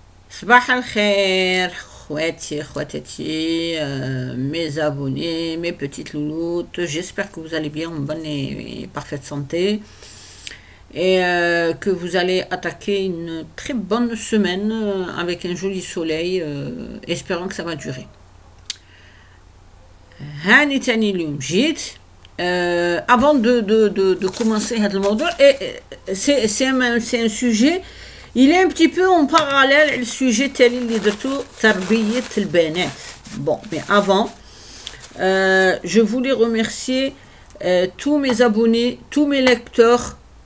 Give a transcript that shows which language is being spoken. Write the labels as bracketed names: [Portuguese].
[Arabic] صباح الخير خواتي خواتاتي, [French] mes abonnés, mes petites louloutes, j'espère que vous allez bien en bonne et parfaite santé et que vous allez attaquer une très bonne semaine avec un joli soleil, espérant que ça va durer. [Arabic] هاني تاني اليوم جيت [French] avant de commencer [Arabic] هذا الموضوع, [French] c'est un sujet. Il est un petit peu en parallèle le sujet tel [Arabic] اللي درتو تربية البنات. [French] Bon, mais avant, je voulais remercier tous mes abonnés, tous mes lecteurs.